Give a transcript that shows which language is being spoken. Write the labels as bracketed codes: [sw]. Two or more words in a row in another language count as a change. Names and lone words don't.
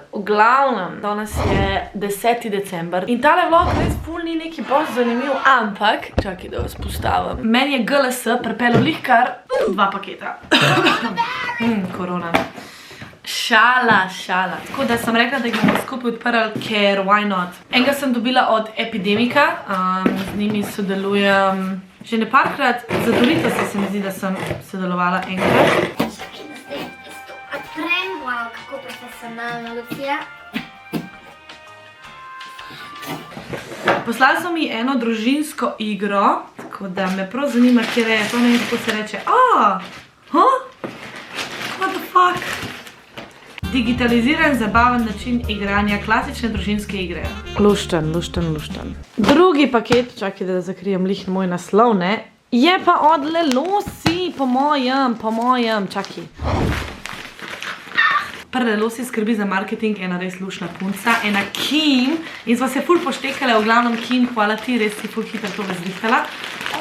[sl] V glavnem, danes je 10. december in tale vlog res ful ni neki boš zanimiv, ampak, čakaj, da vas postavim. Meni je GLS pripelo lih kar 2 paketa. Korona. Šala. Tako da sem rekla, da jih bomo skupaj odprli, ker [en] why not. [sl] Enega sem dobila od Epidemika, z njimi sodelujem že neparkrat. Za Doritose se mi zdi, da sem sodelovala enkrat. Wow, kako profesionalno, Lucija. Poslali so mi eno družinsko igro, tako da me prav zanima, kjer je, to ne vem, kako se reče. [en] What the fuck? [sl] Digitaliziran, zabaven način igranja klasične družinske igre. Lušten. Drugi paket, čakaj, da zakrijem lih moj naslov, ne? Je pa od Lelusi, po mojem, čakaj. Prva Lelusi skrbi za marketing, ena res lušna punca, ena Kim, in sva se ful poštekala, v glavnem Kim, hvala ti, res si ful hitro to razrihtala.